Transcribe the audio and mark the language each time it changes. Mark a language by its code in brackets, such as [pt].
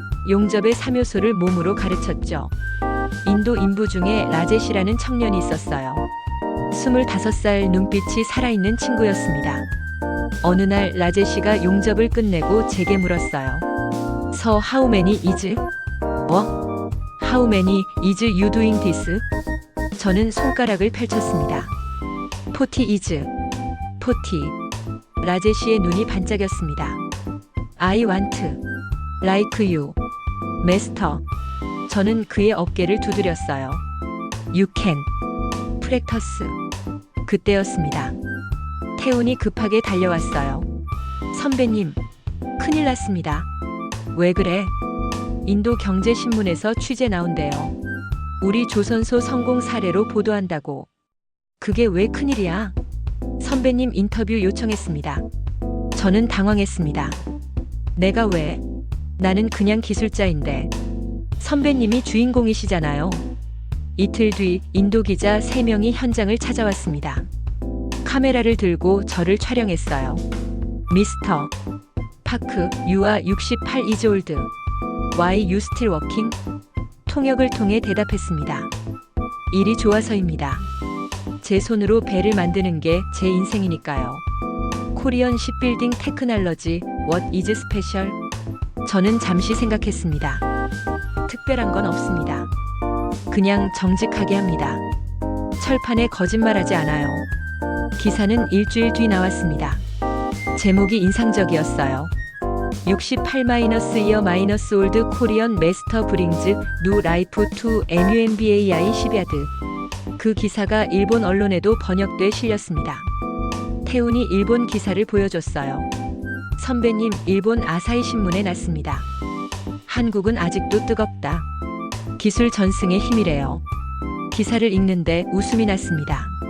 [ko] 용접의 3요소를 몸으로 가르쳤죠. 인도 인부 중에 라제시라는 청년이 있었어요. 25살, 눈빛이 살아있는 친구였습니다. 어느 날 라제시가 용접을 끝내고 제게 물었어요. [en] So how many is? How many is you doing this? [ko] 저는 손가락을 펼쳤습니다. [en] 40 is. 40. [ko] 라제시의 눈이 반짝였습니다. [en] I want. Like you. Master. [ko] 저는 그의 어깨를 두드렸어요. [en] You can. Practice. [ko] 그때였습니다. 태훈이 급하게 달려왔어요. 선배님, 큰일 났습니다. 왜 그래? 인도 경제신문에서 취재 나온대요. 우리 조선소 성공 사례로 보도한다고. 그게 왜 큰일이야? 선배님 인터뷰 요청했습니다. 저는 당황했습니다. 내가 왜? 나는 그냥 기술자인데. 선배님이 주인공이시잖아요. 이틀 뒤 인도 기자 3명이 현장을 찾아왔습니다. 카메라를 들고 저를 촬영했어요. [en] 미스터 파크, you are 68 years old. Why you still working? [ko] 통역을 통해 대답했습니다. 일이 좋아서입니다. 제 손으로 배를 만드는 게 제 인생이니까요. [en] 코리안 shipbuilding technology, what is special? [ko] 저는 잠시 생각했습니다. 특별한 건 없습니다. 그냥 정직하게 합니다. 철판에 거짓말하지 않아요. 기사는 일주일 뒤 나왔습니다. 제목이 인상적이었어요. [en] 68-year old Korean master brings new life to MUMBAI shipyard. [ko] 그 기사가 일본 언론에도 번역돼 실렸습니다. 태훈이 일본 기사를 보여줬어요. 선배님, 일본 아사히 신문에 났습니다. 한국은 아직도 뜨겁다. 기술 전승의 힘이래요. 기사를 읽는데 웃음이 났습니다.